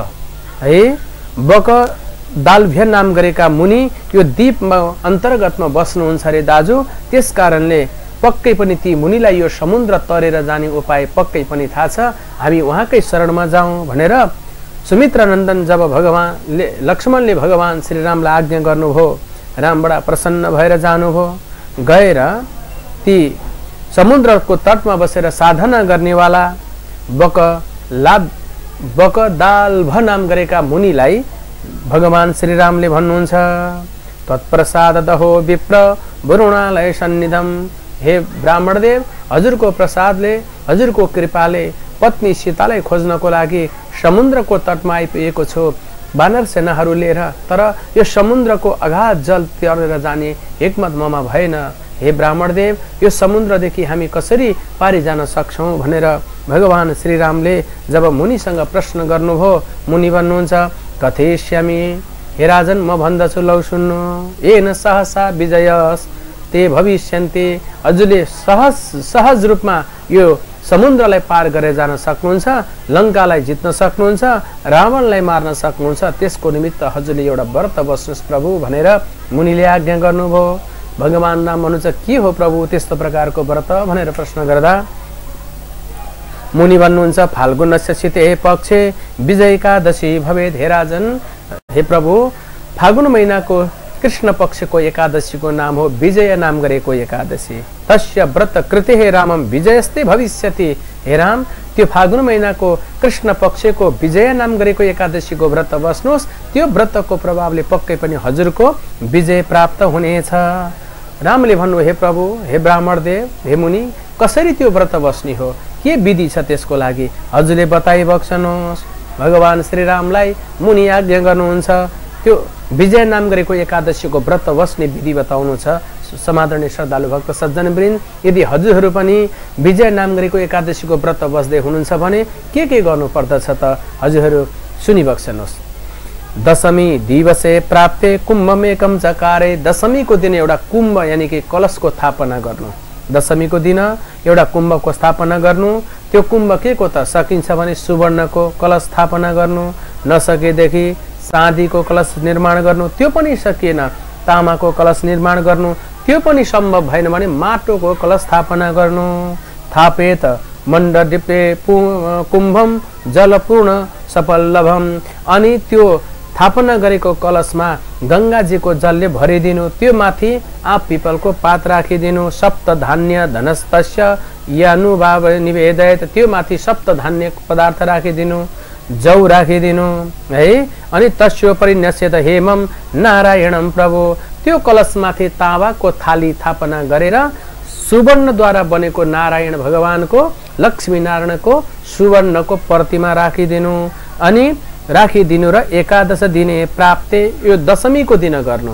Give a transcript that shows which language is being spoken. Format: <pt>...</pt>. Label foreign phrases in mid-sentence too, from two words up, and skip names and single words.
<ne>है बकदालभ्य नाम गरेका मुनि यो द्वीपमा अन्तर्गतमा बस्नुहुन्छ रे दाजु, त्यस कारणले पक्कै पनि ती मुनिलाई यो समुद्र तरेर जाने उपाय पक्कै पनि थाहा छ, हामी उहाँकै शरणमा जाउँ भनेर सुमित्र नन्दन जब लक्ष्मणले भगवान श्रीरामलाई आज्ञा गर्नुभयो, राम बडा प्रसन्न भएर जानुभयो। गएर ती समुद्रको तटमा बसेर साधना गर्नेवाला बकदाल्भ नाम गरेका मुनिलाई भगवान श्रीरामले भन्नुहुन्छ,</ne> <sa>तत्प्रसाद दहो विप्र वरुणालय सन्निधम।</sa> <ne>हे ब्राह्मणदेव, हजुरको प्रसादले, हजुरको कृपाले पत्नी सीतालाई खोज्नको लागि समुद्रको तटमा आइपुगेको छु वानर सेनाहरू लिएर। तर यो समुद्रको अगाध जल तरेर जाने हिक्मत ममा भएन। हे ब्राह्मणदेव, यो समुद्रदेखि हामी कसरी पारी जान सक्छौं भनेर भगवान श्रीरामले जब मुनिसँग प्रश्न गर्नुभयो, मुनि भन्नुहुन्छ, कथयिष्यामि। हे राजन, म भन्दछु, लौ सुन्नु।</ne> <sa>येन सहसा विजयस्ते भविष्यन्ते।</sa> <ne>हजुरले सहज रूपमा यो समुद्रलाई पार गरेर जान सक्नुहुन्छ, लङ्कालाई जित्न सक्नुहुन्छ, रावणलाई मार्न सक्नुहुन्छ। त्यसको निमित्त हजुरले एउटा व्रत बस्नुहोस् प्रभु भनेर मुनिले आज्ञा गर्नुभयो। भगवान राम भन्नुहुन्छ, के हो प्रभु त्यस्तो प्रकारको व्रत भनेर प्रश्न गर्दा मुनि भन्नुहुन्छ,</ne> <sa>फाल्गुनस्य शीते पक्षे विजय एकादशी भवेत्।</sa> <ne>हे राजन, हे प्रभु, फागुन महिनाको कृष्ण पक्षको एकादशीको नाम हो विजय नाम गरेको एकादशी।</ne> <sa>तस्य व्रत कृते हे रामम विजयस्ते भविष्यति।</sa> <ne>हे राम, त्यो फागुन महिनाको कृष्ण पक्षको विजय नाम गरेको एकादशीको व्रत बस्नुहोस्। त्यो व्रतको प्रभावले पक्कै पनि हजुरको विजय प्राप्त हुनेछ। रामले भन्नु, हे प्रभु, हे ब्राह्मणदेव, हे मुनि, कसरी त्यो व्रत बस्ने हो, के विधि छ त्यसको लागि हजुरले बताइबक्सनुहोस्। भगवान श्रीरामलाई मुनि आज्ञा गर्नुहुन्छ, त्यो विजय नाम गरेको एकादशीको व्रत बस्ने विधि बताउनु छ। समादरणीय श्रद्धालु भक्त सज्जनवृन्द, यदि हजुरहरू पनि विजय नाम गरेको एकादशीको व्रत बस्दै हुनुहुन्छ भने के गर्नु पर्दछ त हजुरहरू सुनिबक्सनुहोस्।</ne> <sa>दशमी दिवसे प्राप्ते कुम्भमेकम चकारे।</sa> <ne>दशमीको दिन एउटा कुम्भ यानी कि कलशको स्थापना गर्नु। दशमीको दिन एउटा कुम्भको स्थापना गर्नु। त्यो कुम्भ के को त सकिन्छ भने सुवर्णको कलश स्थापना गर्नु, नसकेदेखि चाँदीको कलश निर्माण गर्नु, त्यो पनि सकिएन तामाको कलश निर्माण गर्नु, त्यो पनि सम्भव भएन भने माटोको कलश स्थापना गर्नु।</ne> <sa>थापेत मण्डपे कुम्भम जलपूर्ण सपल्लभम।</sa> <ne>अनि त्यो स्थापना गरेको कलशमा गंगाजीको जलले भरिदिनु। त्यो माथि आँप पिपलको पात राखिदिनु।</ne> <sa>सप्त धान्य धनस्तस्य यानुभाव निवेदयत।</sa> <ne>त्यो माथि सप्त धान्य पदार्थ राखिदिनु, जौ राखिदिनु है।</ne> <sa>अनि तस्योपरि न्यस्यत हेमम नारायणम प्रभु।</sa> <ne>त्यो कलशमाथि ताँबाको थाली स्थापना गरेर सुवर्णद्वारा बनेको नारायण भगवानको, लक्ष्मी नारायणको सुवर्णको प्रतिमा राखिदिनु। अनि राखिदिनु र</ne> <sa>एकादश दिने प्राप्ते,</sa> <ne>यो दशमीको दिन गर्नु।</ne>